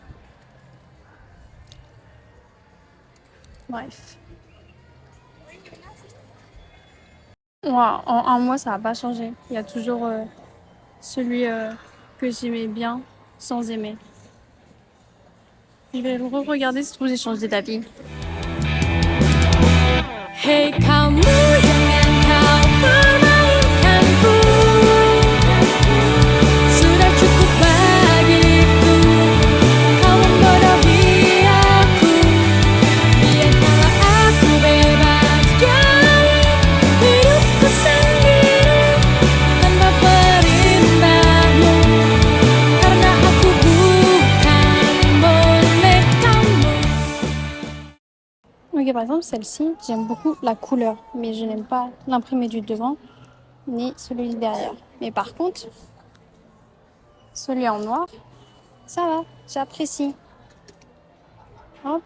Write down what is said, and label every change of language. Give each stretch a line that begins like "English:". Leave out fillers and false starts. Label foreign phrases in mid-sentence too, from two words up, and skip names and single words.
French: Bref. Ouais, en un mois, ça n'a pas changé. Il y a toujours celui que j'aimais bien sans aimer. Je vais le re-regarder si j'ai changé d'avis.
Indonesian: Hey kamu jangan kau permainkanku. Sudah cukup bagiku kau membodohi aku. Biarkanlah aku bebas jalani hidupku sendiri tanpa perintahmu. Karena aku bukan bonekamu.
French: Ok, par exemple, celle-ci, j'aime beaucoup la couleur, mais je n'aime pas l'imprimé du devant ni celui du derrière. Mais par contre, celui en noir, ça va, j'apprécie. Hop.